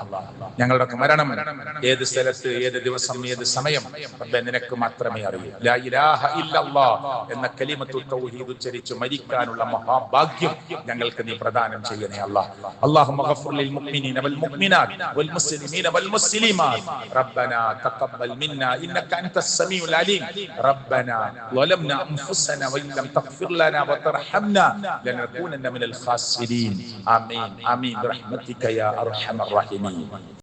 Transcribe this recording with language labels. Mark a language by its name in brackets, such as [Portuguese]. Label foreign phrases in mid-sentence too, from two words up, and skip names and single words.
[Malayalam] ഞങ്ങളുടെ മരണം ഏത് സ്ഥലത്ത്, ഏത് ദിവസം, ഏത് സമയം റബ്ബേ നിനക്ക് മാത്രമേ അറിയൂ. [Arabic] لا إله إلا الله [Malayalam] എന്ന [Arabic] كلمة التوحيد [Malayalam] ഉച്ചരിച്ച് മരിക്കാനുള്ള മഹാഭാഗ്യം ഞങ്ങൾക്ക് നീ പ്രദാനം ചെയ്യണേ അല്ലാഹ്. [Arabic] اللهم اغفر للمؤمنين والمؤمنات والمسلمين والمسلمات ربنا تقبل منا إنك أنت السميع العليم ربنا ظلمنا أنفسنا وإن لم تغفر لنا وترحمنا لنكونن من الخاسرين آمين آمين برحمتك يا أرحم الراحمين.